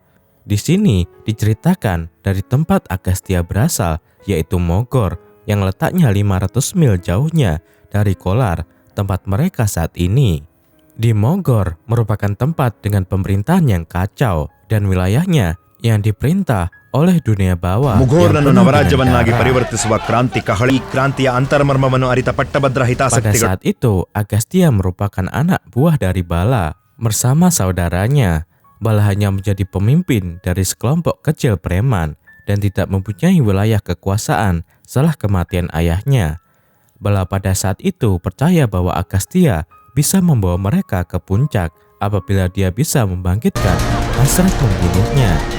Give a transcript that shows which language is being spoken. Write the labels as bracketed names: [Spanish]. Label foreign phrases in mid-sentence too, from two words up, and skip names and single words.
[Indonesian] Di sini diceritakan dari tempat Agastya berasal, yaitu Mogor, yang letaknya 500 mil jauhnya dari Kolar, tempat mereka saat ini. Di Mogor merupakan tempat dengan pemerintahan yang kacau dan wilayahnya yang diperintah oleh dunia bawah. [Kannada] ಮುಘೋರ್ನನ್ನು ನವರಾಜ್ಯವನ್ನಾಗಿ ಪರಿವರ್ತಿಸುವ ಕ್ರಾಂತಿಯ ಅಂತರ್ಮರ್ಮವನ್ನು ಅರಿತ ಪಟ್ಟಭದ್ರ ಹಿತಾಸಕ್ತಿಗಳು. [Indonesian] Pada saat itu, Agastya merupakan anak buah dari Bala bersama saudaranya. Bala hanya menjadi pemimpin dari sekelompok kecil preman dan tidak mempunyai wilayah kekuasaan setelah kematian ayahnya. Bala pada saat itu percaya bahwa Agastya bisa membawa mereka ke puncak apabila dia bisa membangkitkan hasrat membunuhnya.